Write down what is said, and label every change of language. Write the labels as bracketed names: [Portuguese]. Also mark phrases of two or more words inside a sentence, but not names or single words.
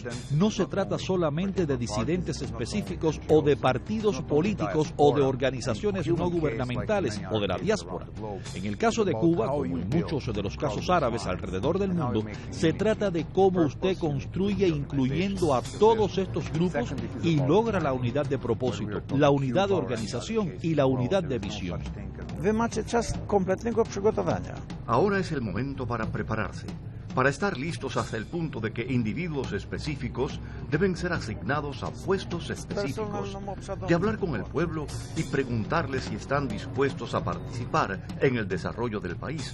[Spanish] No se trata solamente de disidentes específicos o de partidos políticos o de organizaciones no gubernamentales o de la diáspora. En el caso de Cuba, como en muchos de los casos árabes alrededor del mundo, se trata de cómo usted construye incluyendo a todos estos grupos y logra la unidad de propósito, la unidad de organización y la unidad de visión. [Polish] Wy macie czas kompletnego przygotowania. [Spanish] Ahora es el momento para prepararse, para estar listos hasta el punto de que individuos específicos deben ser asignados a puestos específicos, de hablar con el pueblo y preguntarles si están dispuestos a participar en el desarrollo del país.